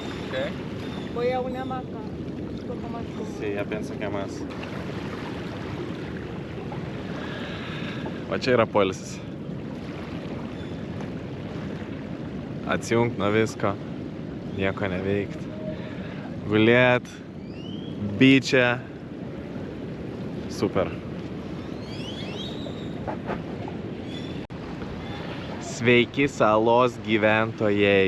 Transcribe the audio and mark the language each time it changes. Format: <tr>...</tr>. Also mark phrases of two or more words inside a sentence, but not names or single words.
<es>¿Qué? Voy a una hamaca un poco más cómodo. Sí, ya pienso que más.</es> <lt>Va čia yra poilsis. Atsijungt nuo visko, nieko neveikt. Gulėt, byčia. Super. Sveiki salos gyventojai.</lt>